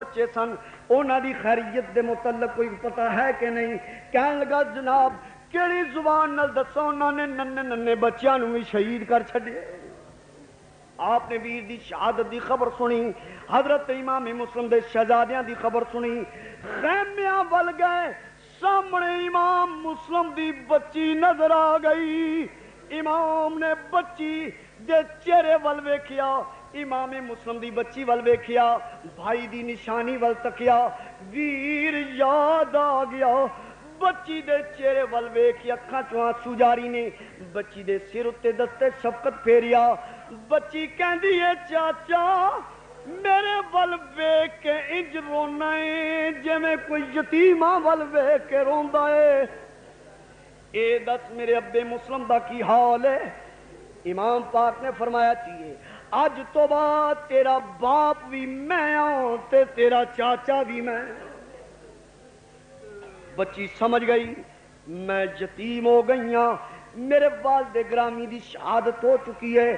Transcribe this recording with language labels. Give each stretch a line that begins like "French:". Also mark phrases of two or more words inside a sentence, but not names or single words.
Punjabi: بچے سن انہاں دی خیریت دے متعلق کوئی پتہ ہے کہ نہیں؟ کہنے لگا جناب کیڑی زبان نال دساں انہاں نے ننے ننے بچیاں نوں بھی شہید کر چھڈے۔ آپ نے ویر دی شہادت دی خبر سنی، حضرت امام مسلم دے شہزادیاں دی خبر سنی، خیمیاں ول گئے، سامنے امام مسلم دی بچی نظر آ گئی۔ امام نے بچی دے چہرے ول ویکھیا، امام مسلم دی بچی ول ویکھیا، بھائی دی نشانی ول تکیا، ویر یاد آ گیا۔ بچی دے چہرے ول ویکھ اکھاں چوں آنسو جاری نے، بچی دے سر اتے دستے شفقت پھیریا۔ بچی کہندی ہے چاچا میرے ول ویکھ کے انج رونا ہے جویں کوئی یتیماں ول ویکھ کے روندا ہے۔ اے دس میرے ابے مسلم دا کی حال ہے؟ امام پاک نے فرمایا چاہیے اج تو بعد تیرا باپ بھی میں ہوں تے تیرا چاچا بھی میں۔ بچی سمجھ گئی میں یتیم ہو گئی ہاں، میرے والد گرامی دی شہادت ہو چکی ہے۔